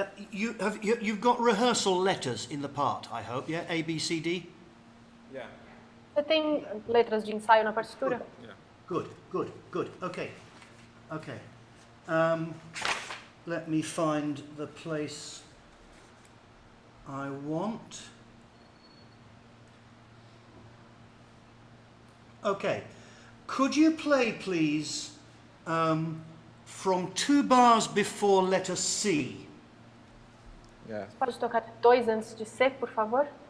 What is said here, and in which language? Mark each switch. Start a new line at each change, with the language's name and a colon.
English: You've got rehearsal letters in the part, I hope, yeah? A, B, C, D? Yeah.
Portuguese: Você tem letras de ensaio na partitura?
English: Yeah. Good. Okay. Let me find the place I want. Okay. Could you play, please, from 2 bars before letter C? Yeah.
Portuguese: Você pode tocar 2 antes de C, por favor?